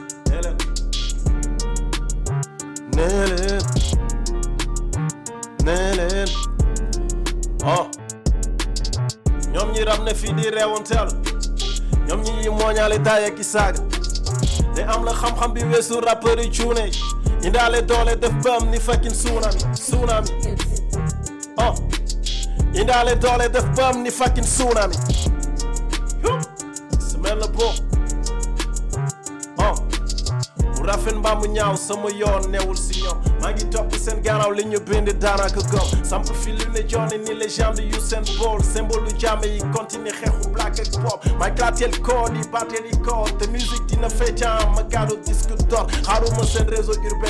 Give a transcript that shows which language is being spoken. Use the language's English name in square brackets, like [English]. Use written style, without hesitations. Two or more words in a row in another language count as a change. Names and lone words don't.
[Wolof] nee leen ñoom ñi rab ne fii di reewanteel ñoom ñi mooñaale daaya ki saaga te am la xam-xam bi weesu rappeur yi cuune indaale doole def bam ni [English] fucking tsunami [Wolof] indaale doole def bam ni [English] fucking tsunami [Wolof] semaine la bo mu rafet mbaa mu ñaaw sama yoon newul si ñoom maa ngi topp seen gannaaw li ñu bind daanaka gëm samp fi lu ne jooni ni légende yu seen bool symbole lu jàmm yi continue xeexu black ak pop may clatel code yi battel yi code te musique dina feccan ma gàddu [French] disque d'or [Wolof] xaaruma seen [French] réseau urbain